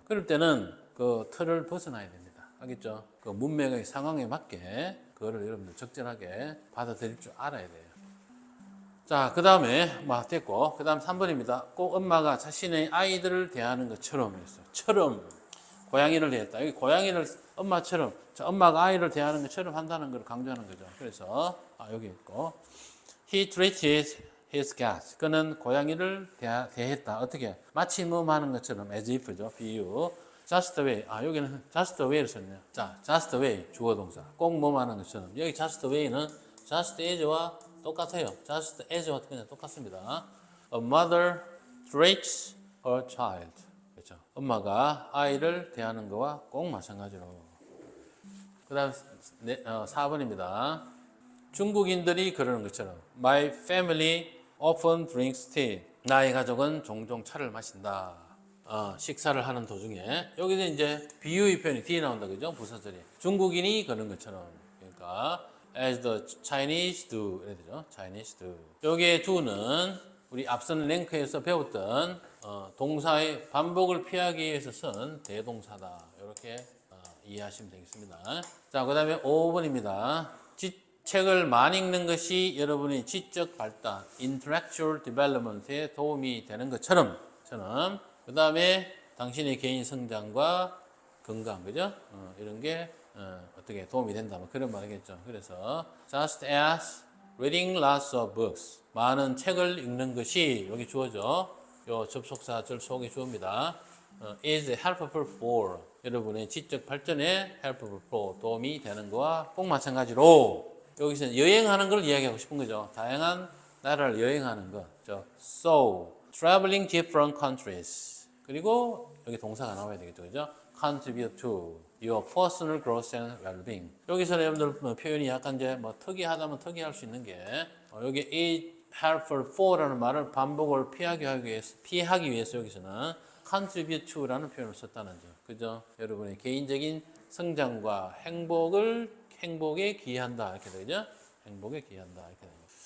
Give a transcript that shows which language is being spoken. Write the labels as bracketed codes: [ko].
[ko] 그럴 때는 그 틀을 벗어나야 됩니다. 알겠죠? 그 문맥의 상황에 맞게 그거를 여러분들 적절하게 받아들일 줄 알아야 돼요. 자, 그 다음에 됐고 그 다음 3번입니다. 꼭 엄마가 자신의 아이들을 대하는 것처럼 했어요. 처럼 고양이를 대했다. 여기 고양이를 엄마처럼 엄마가 아이를 대하는 것처럼 한다는 걸 강조하는 거죠. 그래서 여기 있고 [en] He treated his cat. [ko] 그는 고양이를 대했다. 어떻게? 마치 하는 것처럼 as if죠. [en] 비유. just the way. [ko] 여기는 just the way를 썼네요. 자, just the way 주어 동사. 꼭 하는 것처럼. 여기 just the way는 just as와 똑같아요. just as와 그냥 똑같습니다. [en] A mother treats her child. [ko] 그렇죠. 엄마가 아이를 대하는 거와 꼭 마찬가지로. 그 다음 4번입니다. 중국인들이 그러는 것처럼 [en] My family often drinks tea. [ko] 나의 가족은 종종 차를 마신다. 식사를 하는 도중에 여기서 이제 비유의 표현이 뒤에 나온다. 그죠? 부사절이. 중국인이 그런 것처럼 그러니까 [en] as the Chinese do [ko] 이래 되죠. [en] Chinese do. [ko] 여기에 do는 우리 앞선 랭크에서 배웠던 동사의 반복을 피하기 위해서 쓴 대동사다. 이렇게 이해하시면 되겠습니다. 자, 그 다음에 5번입니다. 책을 많이 읽는 것이 여러분의 지적 발달, [en] intellectual development [ko] 에 도움이 되는 것처럼, 그 다음에 당신의 개인 성장과 건강, 그죠? 이런 게 어떻게 도움이 된다, 뭐 그런 말이겠죠. 그래서 [en] just as reading lots of books, [ko] 많은 책을 읽는 것이 여기 주어져, 요 접속사 절 속에 주어입니다. [en] is helpful for [ko] 여러분의 지적 발전에 [en] helpful for [ko] 도움이 되는 거와 꼭 마찬가지로 여기서 여행하는 걸 이야기하고 싶은 거죠. 다양한 나라를 여행하는 거. [en] So, traveling different countries. [ko] 그리고 여기 동사가 나와야 되겠죠. 그죠? [en] Contribute to your personal growth and well-being. [ko] 여기서 여러분들 표현이 약간 이제 뭐 특이하다면 특이할 수 있는 게 여기 [en] is helpful for [ko] 라는 말을 반복을 피하기 위해서 여기서는 [en] contribute to [ko] 라는 표현을 썼다는 점. 그죠? 여러분의 개인적인 성장과 행복에 기여한다. 이렇게 되죠? 행복에 기여한다. 이렇게 되죠.